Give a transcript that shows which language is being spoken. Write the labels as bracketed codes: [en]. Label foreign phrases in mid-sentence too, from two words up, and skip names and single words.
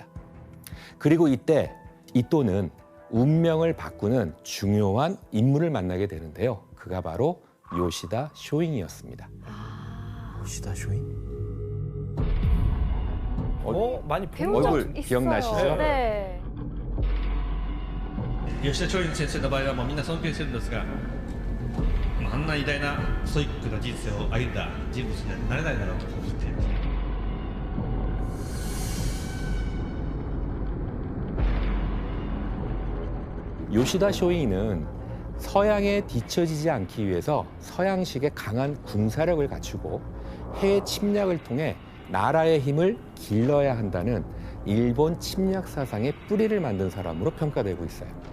[ko] 그리고 이때 이토는 운명을 바꾸는 중요한 인물을 만나게 되는데요. 그가 바로 요시다 쇼잉이었습니다. 요시다 쇼잉? 많이 본 적 얼굴 기억나시죠? 네. [ja] 吉田松陰先生の場合はもうみんな尊敬してるんですが、あんな偉大なストイックな人生を歩んだ人物にはなれないだろうと思っています。 [ko] 요시다 쇼잉은 서양에 뒤처지지 않기 위해서 서양식의 강한 군사력을 갖추고 해외 침략을 통해 나라의 힘을 길러야 한다는 일본 침략 사상의 뿌리를 만든 사람으로 평가되고 있어요.